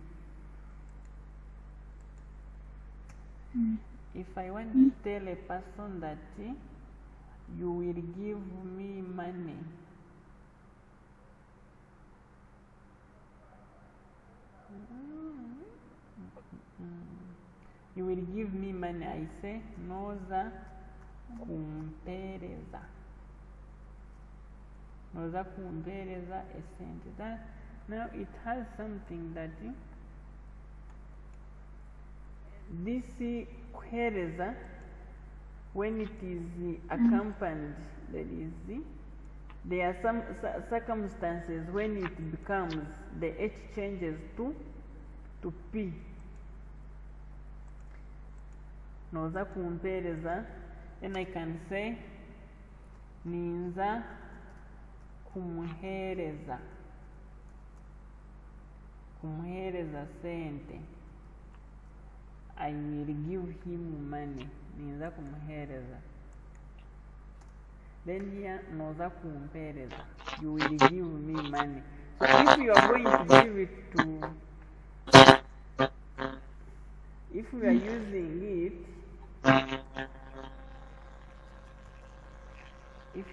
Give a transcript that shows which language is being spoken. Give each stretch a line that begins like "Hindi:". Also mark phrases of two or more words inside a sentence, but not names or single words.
English: If I want to tell a person that you will give me money, you will give me money, I say
Nyankole: noza kumpereza. Noza kumpereza a cent.
English: That now it has something that this kuhereza, when it is accompanied, there are some circumstances when it becomes, the H changes to P.
Nyankole: Noza kumpereza,
English: then I can say
Nyankole: ninza kumuhereza. Kumuhereza sente.
English: I will give him money.
Nyankole: Ninza kumuhereza.
English: Then here,
Nyankole: noza kumpereza.
English: You will give me money. So if you are going to give it to, if we are using it, if you